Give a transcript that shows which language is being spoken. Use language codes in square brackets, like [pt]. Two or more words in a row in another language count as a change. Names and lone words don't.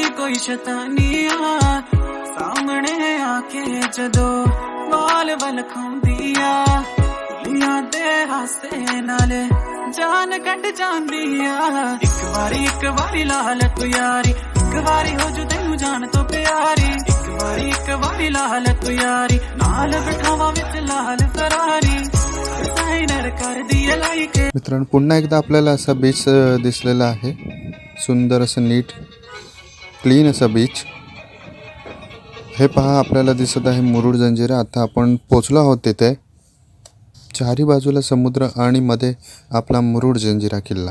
[pa] ਕੋਈ ਸ਼ੈਤਾਨੀਆਂ ਸਾਹਮਣੇ ਆਕੇ ਜਦੋਂ ਵਾਲ ਵੱਲ ਖਾਂਦੀ ਆ ਲੀਆਂ ਦੇ ਹਾਸੇ ਨਾਲ ਜਾਨ ਕੱਟ ਜਾਂਦੀ ਆ ਏਕ ਵਾਰੀ ਲਾਲ ਤੂ ਯਾਰੀ ਏਕ ਵਾਰੀ ਹੋ ਜੂ ਤੈਨੂੰ ਜਾਨ ਤੋ ਪਿਆਰੀ ਏਕ ਵਾਰੀ ਲਾਲ ਤੂ ਯਾਰੀ ਨਾਲ ਬਿਠਾਵਾ ਵਿਚ ਲਾਲ ਫਰਾਰੀ [mr] मित्रांनो, पुन्हा एकदा आपल्याला असा बीच दिसलेला आहे. सुंदर असं [en] neat clean [mr] असं बीच. हे पहा, आपल्याला दिसत आहे मुरुड जंजिरा. आता आपण पोचलो आहोत तिथे. चारी बाजूला समुद्र आणि मध्ये आपला मुरुड जंजिरा किल्ला.